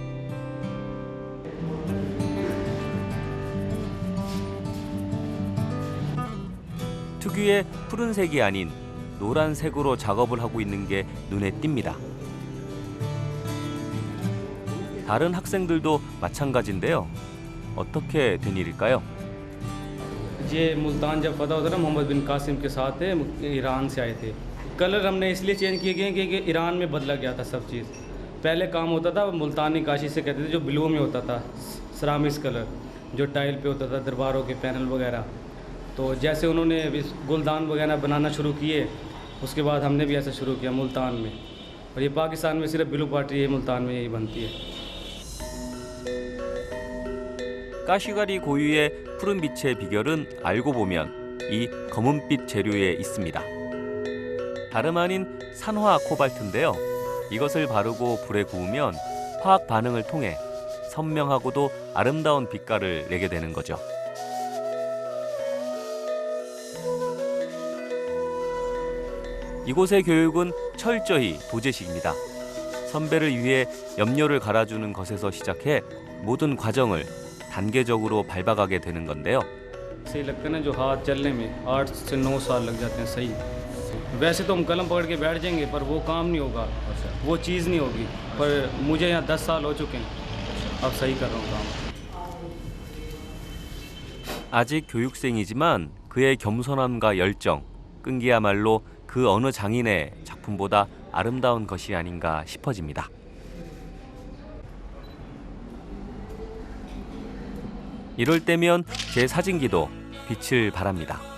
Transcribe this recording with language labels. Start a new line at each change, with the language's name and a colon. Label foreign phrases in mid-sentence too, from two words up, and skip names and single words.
Korean: 특유의 푸른색이 아닌 노란색으로 작업을 하고 있는 게 눈에 띕니다. 다른 학생들도 마찬가지인데요. 어떻게 된 일일까요?
Urdu: یہ ملتان جب فتح ہوتا تھا محمد بن قاسم کے ساتھ تھے، ایران سے آئے تھے. کلر ہم نے اس لیے چینج کیے گئے کیونکہ ایران میں بدلا گیا تھا سب چیز. پہلے کام ہوتا تھا ملتانی کاشی سے کہتے تھے، جو بلیو میں ہوتا تھا
English: ceramics colour,
Urdu: جو ٹائل پہ ہوتا تھا درباروں کے پینل وغیرہ. تو جیسے انہوں نے گلدان وغیرہ بنانا شروع کیے، اس کے بعد ہم نے بھی ایسا شروع کیا ملتان میں. اور یہ پاکستان میں صرف
English: blue party
Urdu: یہ ملتان میں یہی بنتی ہے.
Korean: 까시가리 고유의 푸른빛의 비결은 알고 보면 이 검은빛 재료에 있습니다. 다름 아닌 산화 코발트인데요. 이것을 바르고 불에 구우면 화학 반응을 통해 선명하고도 아름다운 빛깔을 내게 되는 거죠. 이곳의 교육은 철저히 도제식입니다. 선배를 위해 염료를 갈아주는 것에서 시작해 모든 과정을 단계적으로 밟아가게 되는 건데요.
Urdu: صحیح لگتا ہے نا، جو ہاتھ چلنے میں 8 سے 9 سال لگ جاتے ہیں صحیح. ویسے تو ہم قلم پکڑ کے بیٹھ جائیں گے پر وہ کام نہیں ہوگا، وہ چیز نہیں ہوگی. پر مجھے یہاں 10 سال ہو چکے ہیں، اب صحیح کر رہا ہوں کام.
Korean: 아직 교육생이지만 그의 겸손함과 열정, 끈기야말로 그 어느 장인의 작품보다 아름다운 것이 아닌가 싶어집니다. 이럴 때면 제 사진기도 빛을 발합니다.